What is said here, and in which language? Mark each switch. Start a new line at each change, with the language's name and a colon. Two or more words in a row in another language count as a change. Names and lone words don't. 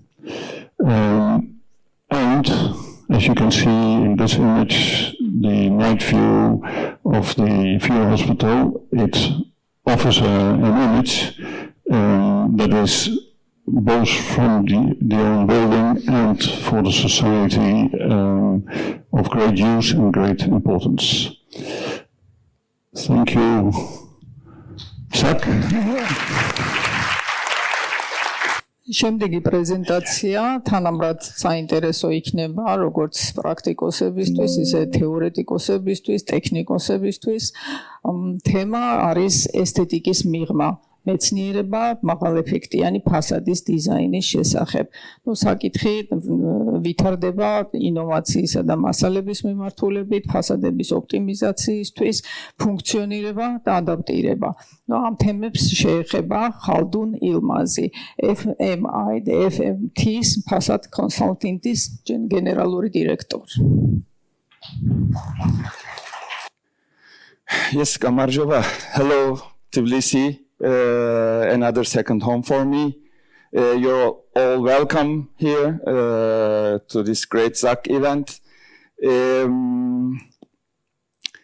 English: And as you can see in this image, the night view of the View Hospital, it offers an image that is both from the own building and for the society of great use and great importance. Thank you, Zak.
Georgian: Შემდეგი პრეზენტაცია თანაბრად საინტერესო იქნება როგორც პრაქტიკოსებისთვის, ისე თეორეტიკოსებისთვის, ტექნიკოსებისთვის. თემა არის ესთეტიკის მიღმა. მეცნიერება მაღალეფექტიანი ფასადის დიზაინის შესახებ. საკითხი ვითარდება ინოვაციისა და მასალების მიმართულებით, ფასადების ოპტიმიზაციისთვის, ფუნქციონირება და ადაპტირება. ამ თემებს შეეხება Haldun Yilmazი, FMI და FMT-ის ფასად კონსალტინგის გენერალური დირექტორი.
English: Yes, Gamarjova. Hello, Tbilisi. Another second home for me. You're all welcome here to this great Zak event.